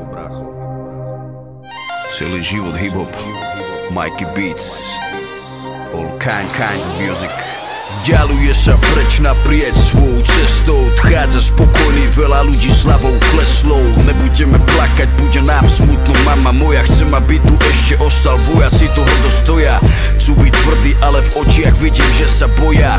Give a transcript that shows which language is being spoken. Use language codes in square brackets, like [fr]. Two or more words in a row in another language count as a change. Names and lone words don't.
[sk] Celý život hip-hop. [en] Mikey Beats. All kind of music. [sk] Vzdialuje sa preč naprieč svojou cestou. Odchádza spokojný, veľa ľudí s hlavou kleslou. Nebudeme plakať, bude nám smutno, mama moja. Chcem, aby tu ešte ostal vojaci, to hrdo stoja. Chcú byť tvrdí, ale v očiach vidím, že sa boja.